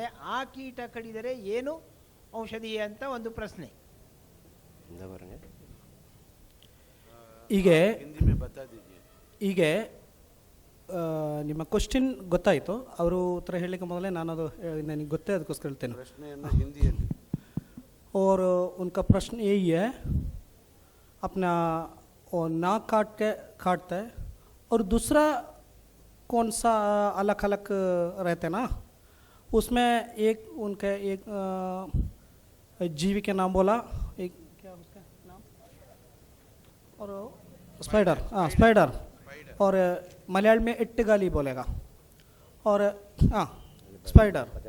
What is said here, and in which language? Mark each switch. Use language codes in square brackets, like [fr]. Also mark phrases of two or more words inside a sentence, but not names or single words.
[kn] ಆ ಕೀಟ ಕಡಿದರೆ ಏನು ಔಷಧಿ ಅಂತ ಒಂದು ಪ್ರಶ್ನೆ. ಹೀಗೆ ನಿಮ್ಮ ಕ್ವಶನ್ ಗೊತ್ತಾಯಿತು. ಅವರು ಉತ್ತರ ಹೇಳಲಿಕ್ಕೆ ಮೊದಲೇ ನಾನು ಅದು ನನಗೆ ಗೊತ್ತೇ, ಅದಕ್ಕೋಸ್ಕರ ಹೇಳ್ತೇನೆ. [hi] और उनका प्रश्न यही है, अपना नाक काटता है और दूसरा कौन सा अलग अलग रहते ना, उसमें एक उनका एक जीवी के नाम बोला, एक क्या उसका नाम, और स्पाइडर, हाँ स्पाइडर, और मलयालम में इट्टगाली बोलेगा, और हाँ स्पाइडर.